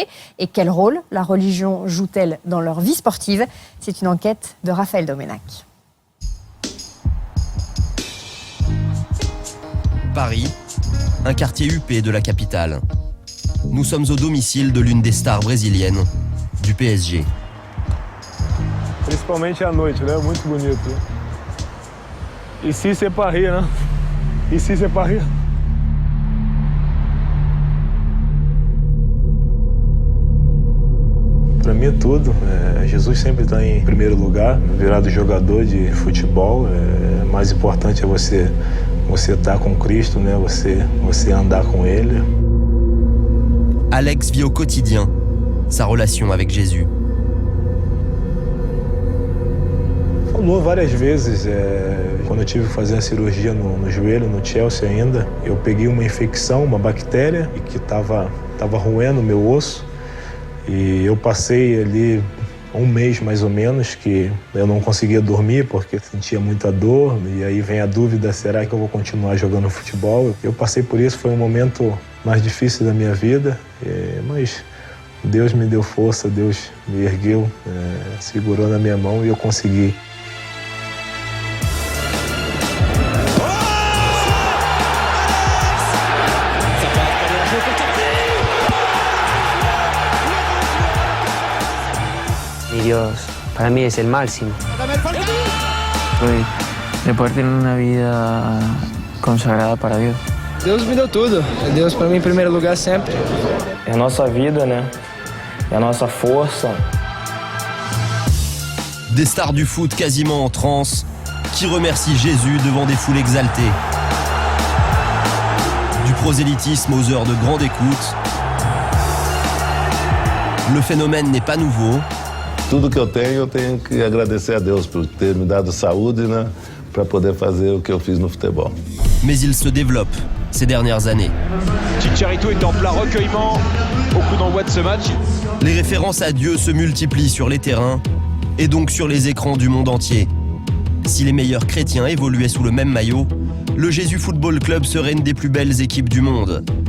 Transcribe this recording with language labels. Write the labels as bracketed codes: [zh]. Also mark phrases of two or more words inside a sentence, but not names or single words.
[fr] Et quel rôle la religion joue-t-elle dans leur vie sportive? C'est une enquête de Raphaël Domenac. Paris, un quartier huppé de la capitale. Nous sommes au domicile de l'une des stars brésiliennes du PSG. [pt] Principalmente à noite, né? Muito bonito. [fr] Ici c'est Paris, né? Ici c'est Paris. [pt] Para mim é tudo. Jesus sempre está em primeiro lugar. Virado jogador de futebol, mais importante é você estar com Cristo, né? Você andar com Ele. [fr] Alex vit au quotidien sa relation avec Jésus. [pt] Falou várias vezes, quando eu tive que fazer a cirurgia no joelho, no Chelsea ainda, eu peguei uma infecção, uma bactéria, e que estava roendo o meu osso. E eu passei ali um mês mais ou menos que eu não conseguia dormir porque sentia muita dor. E aí vem a dúvida, será que eu vou continuar jogando futebol? Eu passei por isso, foi um momento mais difícil da minha vida, mas Deus me deu força, Deus me ergueu, segurou na minha mão e eu consegui. [es] Dios, para mí es el máximo. De poder tener una vida consagrada para Deus. [pt] Deus me deu tudo. Deus para mim em primeiro lugar sempre. É a nossa vida, né? É a nossa força. [fr] Des stars du foot quasiment en transe qui remercient Jésus devant des foules exaltées. Du prosélytisme aux heures de grande écoute. Le phénomène n'est pas nouveau. [pt] Tudo que eu tenho que agradecer a Deus por ter me dado saúde, né, para poder fazer o que eu fiz no futebol. [fr] Mais il se développe ces dernières années. Chicharito est en plein recueillement au coup d'envoi de ce match. Les références à Dieu se multiplient sur les terrains et donc sur les écrans du monde entier. Si les meilleurs chrétiens évoluaient sous le même maillot, le Jésus Football Club serait une des plus belles équipes du monde.